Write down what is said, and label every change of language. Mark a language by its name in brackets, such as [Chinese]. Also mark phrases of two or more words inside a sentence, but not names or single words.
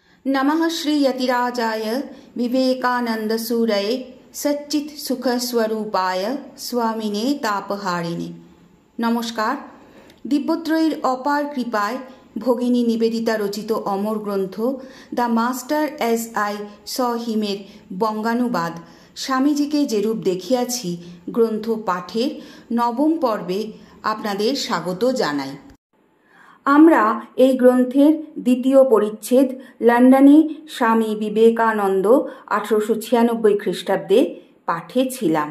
[Sanskrit] नमः श्री यतिराजाय विवेकानंदसूरये सच्चित सुख स्वरूपाय स्वामिने तापहारिणे। [Hindi] नमस्कार। [Bangla] दिव्यत्रयীর অপার কৃপায় ভগিনী নিবেদিতা রচিত অমর গ্রন্থ দ্য মাস্টার এজ আই স হিমের বঙ্গানুবাদ স্বামীজিকে যেরূপ দেখিয়াছি গ্রন্থ পাঠের নবম পর্বে আপনাদের স্বাগত জানাই। আমরা এই গ্রন্থের দ্বিতীয় পরিচ্ছেদ লন্ডনে স্বামী বিবেকানন্দ 1896 খ্রিস্টাব্দে পাঠে ছিলাম।